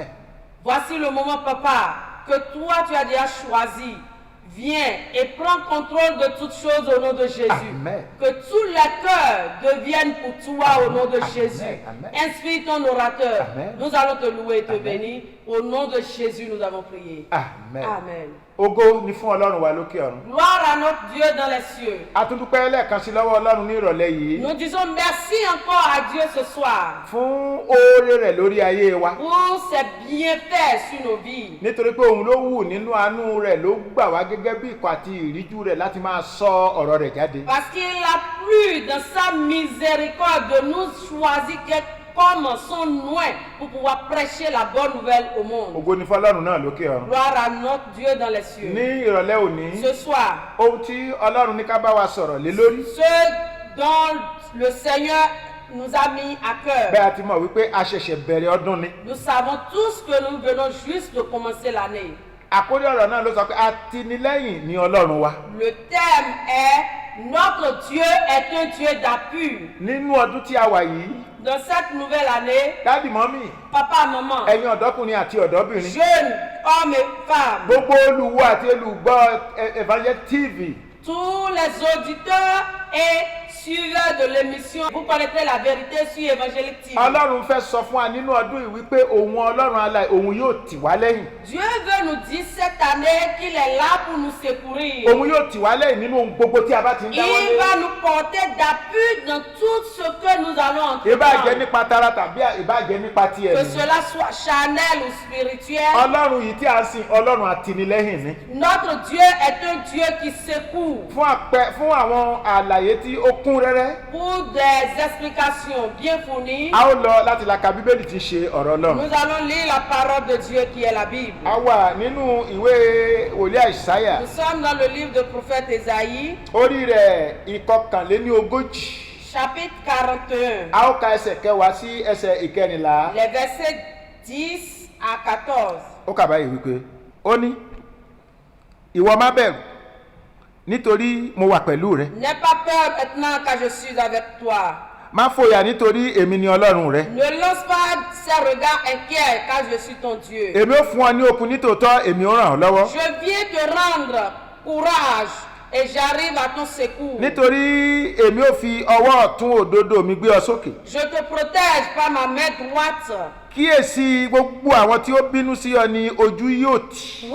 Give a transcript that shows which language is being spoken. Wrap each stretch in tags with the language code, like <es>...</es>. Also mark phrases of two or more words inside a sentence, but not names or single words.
<fr>Voici le moment, Papa, que toi tu as déjà choisi. Viens et prends contrôle de toutes choses au nom de Jésus. Amen. Que tous les cœurs deviennent pour toi au nom de Jésus. Amen. Inspire ton orateur. Amen. Nous allons te louer et te Amen. bénir. Au nom de Jésus, nous avons prié. Amen. Amen.</fr> <yo>Ògo ni fún Ọlọ́run wa lókè ọ̀run.</yo> <fr>Gloire à notre Dieu dans les cieux.</fr> <yo>A tún dúpẹ́ lẹ́ẹ̀kan sí lọ́wọ́ Ọlọ́run ní ìrọ̀lẹ́ yìí</yo> <fr>Nous disons merci encore à Dieu ce soir</fr> <yo>fún oore rẹ̀ lórí ayé wa.</yo> <fr>pour ses bienfaits sur nos vies.</fr> <yo>Nítorí pé òun ló wù nínú àánú rẹ̀ ló gbà wá gẹ́gẹ́ bí ikọ̀ àti ìríjú rẹ̀ láti máa sọ ọ̀rọ̀ rẹ̀ jáde.</yo> <fr>Parce qu'il a plu dans sa miséricorde de nous choisir comme son nom pour pouvoir prêcher la bonne nouvelle au monde.</fr> <yo>Ògo ni fún Ọlọ́run náà lókè ọ̀run.</yo> <fr>Gloire à notre Dieu dans les cieux.</fr> <yo>Ní ìrọ̀lẹ́ òní,</yo> <fr>Ce soir,</fr> <yo>ohun tí Ọlọ́run ní ká bá wa sọ̀rọ̀ lé lórí.</yo> <fr>ce dont le Seigneur nous a mis à cœur.</fr> <yo>Bẹ́ẹ̀ a ti mọ̀ wípé a ṣẹ̀ṣẹ̀ bẹ̀rẹ̀ ọdún ni.</yo> <fr>Nous savons tous que nous venons juste de commencer l'année.</fr> <yo>Àkórí ọ̀rọ̀ náà ló sọ pé atinilẹ́yìn ni Ọlọ́run wa.</yo> <fr>Le thème est notre Dieu est un Dieu d'appui.</fr> <yo>Nínú ọdún tí a wà yìí,</yo> <fr>Dans cette nouvelle année,</fr> <yo>dádì mọ́mì,</yo> <fr>papa, maman,</fr> <yo>ẹ̀yin ọ̀dọ́kùnrin àti ọ̀dọ́bìnrin,</yo> <fr>jeunes, hommes et femmes,</fr> <yo>gbogbo olùwò àti olùgbọ́ Evangel TV,</yo> <fr>tous les auditeurs et suiveurs de l'émission, vous connaîtrez la vérité sur Évangélique TV.</fr> <yo>Ọlọ́run fẹ́ sọ fún wa nínú ọdún yìí wípé òun Ọlọ́run alààyè òun yóò tì wá lẹ́yìn.</yo> <fr>Dieu veut nous dire cette année qu'il est là pour nous secourir.</fr> <yo>Òun yóò tì wá lẹ́yìn nínú ohun gbogbo tí a bá ti ń</yo> <fr>Il</fr> <yo>dáwọ́lé.</yo> <fr>va nous porter d'appui dans tout ce que nous allons</fr> <yo>Ìbá jẹ́</yo> <fr>entreprendre.</fr> <yo>nípa tara tàbí ìbá jẹ́ nípa ti</yo> <fr>Que</fr> <yo>ẹ̀mí.</yo> <fr>cela soit charnel ou spirituel,</fr> <yo>Ọlọ́run yìí tí a ń sìn Ọlọ́run àtinilẹ́yìn ni.</yo> <fr>notre Dieu est un Dieu qui secoue.</fr> <yo>Fún àwọn àlàyé tí ó kún rẹ́rẹ́,</yo> <fr>Pour des explications bien fournies,</fr> <yo>a ó lọ láti la ka Bíbélì tí ń ṣe ọ̀rọ̀ Ọlọ́run.</yo> <fr>nous allons lire la parole de Dieu qui est la Bible.</fr> <yo>A wà nínú ìwé wòlíì Àìsáyà,</yo> <fr>Nous sommes dans le livre du prophète Ésaïe,</fr> <yo>orí rẹ̀ ìkọkànléníogójì.</yo> <fr>chapitre 41,</fr> <yo>A ó ka ẹsẹ̀ kẹwàá sí ẹsẹ̀ ìkẹrìnlá.</yo> <fr>les versets 10 à 14.</fr> <yo>Ó kà báyìí wípé, ó ní, ìwọ má bẹ̀rù, nítorí mo wà pẹ̀lú rẹ.</yo> <fr>N'aie pas peur maintenant car je suis avec toi.</fr> <yo>Má fòyà nítorí èmi ni Ọlọ́run rẹ.</yo> <fr>Ne lance pas ces regards inquiets car je suis ton Dieu.</fr> <yo>Èmi ó fún ọ ní okun nítòótọ́, èmi ó ràn ọ́ lọ́wọ́.</yo> <fr>Je viens te rendre courage et j'arrive à ton secours.</fr> <yo>Nítorí èmi ó fi ọwọ́ ọ̀tún òdodo mi gbé ọ sókè.</yo> <fr>Je te protège par ma main droite.</fr> <yo>Kíyèsí gbogbo àwọn tí ó bínú sí ọ ni ojú yóò tì.</yo>